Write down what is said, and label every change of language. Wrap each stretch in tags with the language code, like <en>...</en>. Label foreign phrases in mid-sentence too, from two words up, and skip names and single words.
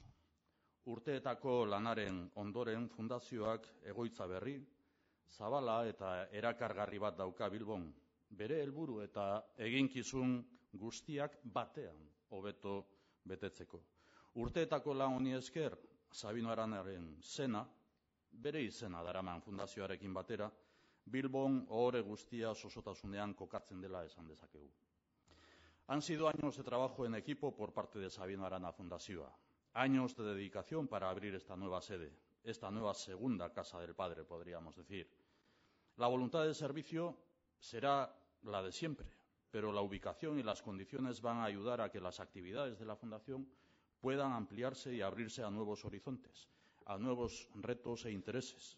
<eu>Urteetako lanaren ondoren fundazioak egoitza berri, zabala eta erakargarri bat dauka Bilbon, bere helburu eta eginkizun guztiak batean hobeto betetzeko. Urteetako lan honi esker, Sabino Aranaren zena, bere izena daraman fundazioarekin batera, Bilbon ohore guztia osotasunean kokatzen dela esan dezakegu.</eu> <es>Han sido años de trabajo en equipo por parte de Sabino Arana Fundazioa, años de dedicación para abrir esta nueva sede, esta nueva segunda casa del padre, podríamos decir. La voluntad de servicio será la de siempre, pero la ubicación y las condiciones van a ayudar a que las actividades de la Fundación puedan ampliarse y abrirse a nuevos horizontes, a nuevos retos e intereses.</es>